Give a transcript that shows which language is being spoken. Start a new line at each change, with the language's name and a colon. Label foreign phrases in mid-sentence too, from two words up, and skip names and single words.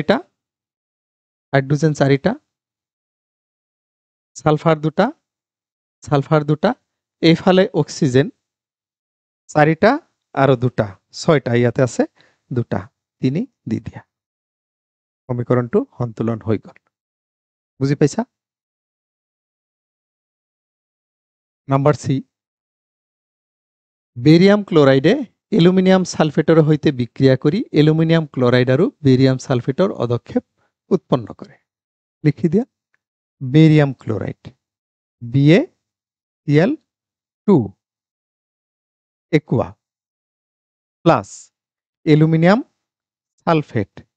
Assamese: 4টা সালফার দুটা এইফালে অক্সিজেন 4টা আৰু দুটা 6টা ইয়াতে আছে দুটা 3 দি দিয়া সমীকরণটো সন্তুলন হৈ গল বুজি পাইছা নাম্বার সি বেরিয়াম ক্লোরাইডে এলুমিনিয়াম সালফেটর হইতে বিক্রিয়া করি এলুমিনিয়াম ক্লোরাইড আৰু বেরিয়াম সালফেটর অদক্ষেপ উৎপন্ন করে লিখি দিয়া বেরিয়াম ক্লোরাইড BaCl2 একোয়া প্লাস এলুমিনিয়াম সালফেট